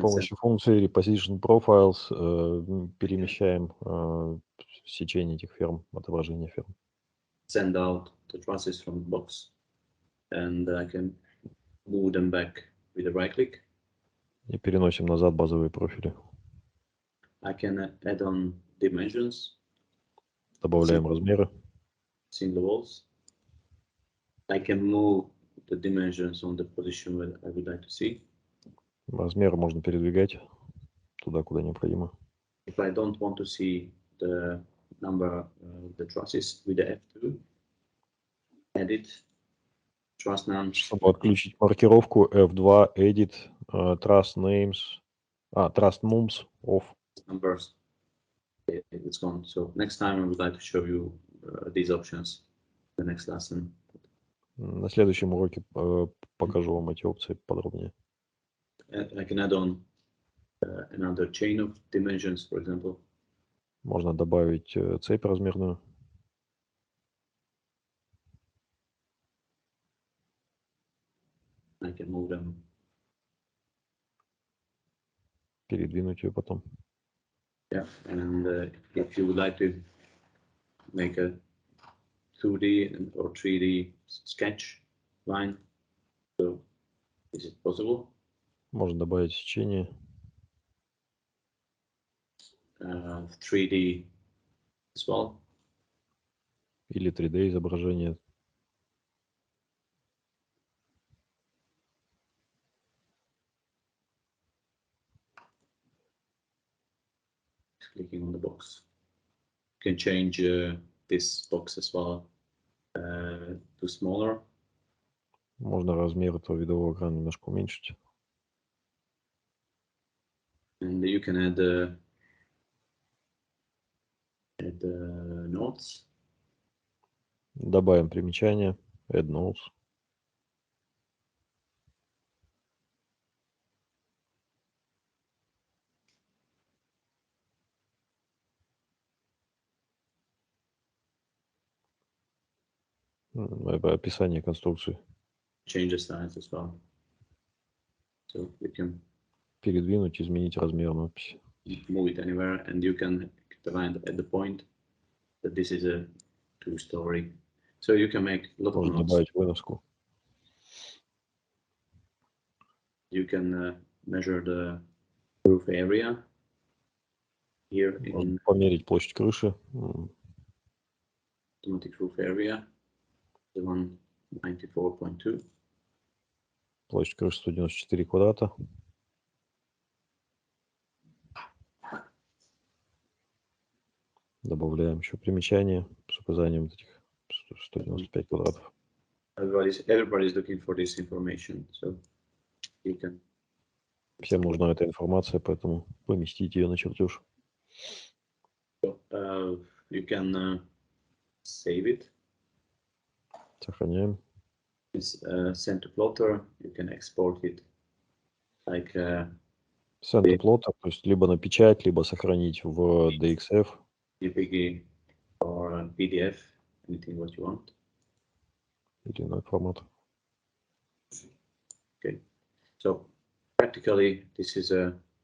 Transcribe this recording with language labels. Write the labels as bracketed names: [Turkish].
[Russian] помощи функции Reposition Profiles перемещаем сечение этих ферм, отображение ферм. [English] send out the trusses from the box, and I can move them back with a right click. [Russian] И переносим назад базовые профили. [English] I can add on dimensions, [Russian] Добавляем размеры. [English] single walls. I can move the dimensions on the position where I would like to see. [Russian] Размеры можно передвигать туда, куда необходимо. [English] If I don't want to see the number of the trusses with the F2, edit, truss names. [Russian] Чтобы отключить маркировку F2, [English] edit, trust names, trust mums off. Numbers, it's gone. So next time I would like to show you these options. The next lesson. [Russian] На следующем уроке покажу вам эти опции подробнее. [English] I can add on another chain of dimensions, for example. [Russian] Можно добавить цепь размерную. [English] I can move them. [Russian] Передвинуть ее потом. [English] Yeah, and if you would like to make a 2D or 3D sketch line, so is it possible? [Russian] Можно добавить сечение. [English] 3D as well. [Russian] Или 3D изображение. [English] Clicking on the box. You can change this box as well to smaller. [Russian] Можно размер этого видового экрана немножко уменьшить. [English] And you can add notes. [Russian] Добавим примечания. [English] Add notes. [Russian] Описание конструкции. [English] Change the size as well. So you can [Russian] Передвинуть, изменить размер надписи. [English] move it anywhere, and you can find at the point that this is a 2-story. So you can make a lot of [Russian] Можно добавить выноску. [English] You can measure the roof area here [Russian] Можно [English] in [Russian] померить площадь крыши. [English] automatic roof area, the 194.2. [Russian] Площадь крыши 194 квадрата. Добавляем еще примечание с указанием этих 195 квадратов. [English] Everybody's looking for this information, so you can. [Russian] Всем нужна эта информация, поэтому поместите ее на чертеж. [English] So, you can save it. [Russian] Сохраняем. [English] It's sent to plotter. You can export it like Send to plotter, [Russian] то есть либо на печать, либо сохранить в DXF. [English] JPG or PDF, anything what you want. [Russian] Или иной формат. [English] Okay, so practically this is a